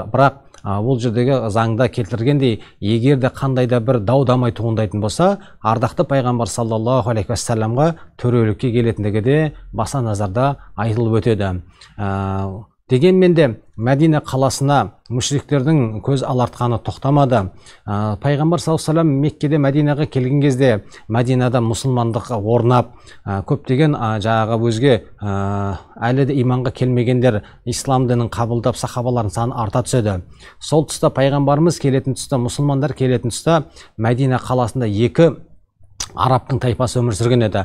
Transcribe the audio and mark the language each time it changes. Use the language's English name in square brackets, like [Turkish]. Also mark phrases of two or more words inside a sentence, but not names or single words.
[Kazakh] Бірақ ол жердегі заңда келтіргендей, егер де қандай да бір дау-дамай туындайтын болса, ардақты пайғамбар [Arabic] صلى الله عليه وسلم [Kazakh] төрелікке келетіндігі де баса назарда айтылып өтеді. Дегенмен де Мәдина қаласына мүшриктердің көз алартқаны тоқтамады. Пайғамбар [Arabic] صلى الله عليه وسلم [Kazakh] Меккеде Мәдинаға келген кезде Мәдинада мұсылмандық орнап, көптеген жаңағы өзге әлі де иманға келмегендер ислам дінін қабылдап сахабалардың саны арта түседі. Сол тұста пайғамбарымыз келетін тұста, мұсылмандар келетін тұста Мәдина қаласында екі арабтың тайпасы өмір сүрген еді.